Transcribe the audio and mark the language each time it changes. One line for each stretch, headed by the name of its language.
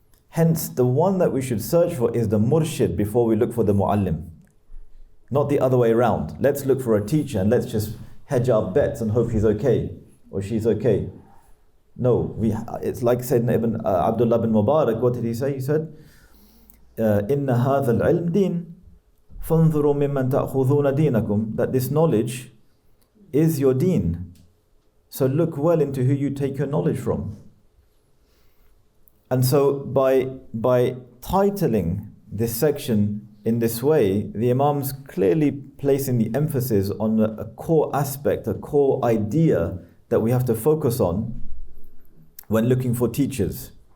English: Hence, the one that we should search for is the murshid before we look for the muallim. Not the other way around. Let's look for a teacher and let's just hedge our bets and hope he's okay or she's okay. No, it's like Sayyidina Ibn Abdullah bin Mubarak. What did he say? He said,
Arabic: إِنَّ هَذَا الْعِلْمِ دِينٌ فَانْظُرُوا مِمَّنْ تَأْخُذُونَ دِينَكُمْ.
English: That this knowledge is your deen. So look well into who you take your knowledge from. And so by titling this section in this way, the Imam's clearly placing the emphasis on a core aspect, a core idea that we have to focus on when looking for teachers.